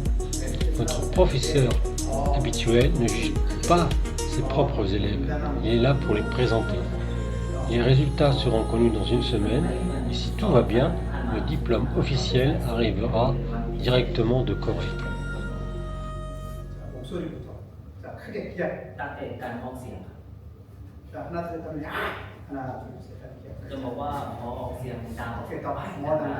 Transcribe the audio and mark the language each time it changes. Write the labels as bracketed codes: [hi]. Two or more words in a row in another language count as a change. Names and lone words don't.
[fr] Notre professeur habituel ne juge pas ses propres élèves, il est là pour les présenter. Les résultats seront connus dans une semaine et si tout va bien, le diplôme officiel arrivera directement de Corée. [ko] 목소리부터. 자, 크게 기억. [th] ตั้งแต่การออกเสียง [ko] 자, 하나, 둘, 셋 하면 하나, 둘, 셋 하면 기억. [th] จะบอกว่าพอออกเสียงดัง [ko] 오케이, 더 많이 뭐 하나.